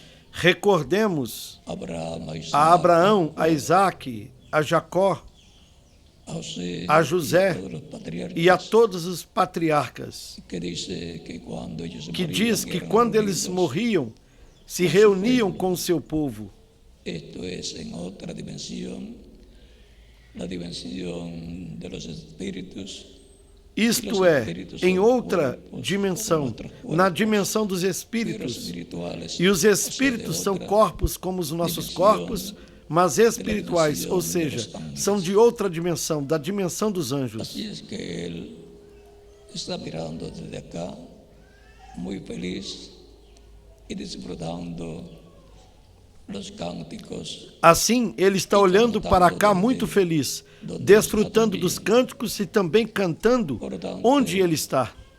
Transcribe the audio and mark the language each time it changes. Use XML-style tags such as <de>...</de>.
<pt>Recordemos a Abraão, a Isaac, a Jacó, a José e a todos os patriarcas, que diz que quando eles morriam, se reuniam com o seu povo.</pt> <es>Esto es en otra dimensión, la dimensión de los espíritus.</es> <pt>Isto é, em outra dimensão, na dimensão dos espíritos. E os espíritos são corpos como os nossos corpos, mas espirituais, ou seja, são de outra dimensão, da dimensão dos anjos.</pt> <es>Así es que él está mirando desde acá, muy feliz y disfrutando los cánticos.</es> <pt>Assim, ele está olhando para cá muito feliz, desfrutando dos cânticos e também cantando onde ele está.</pt>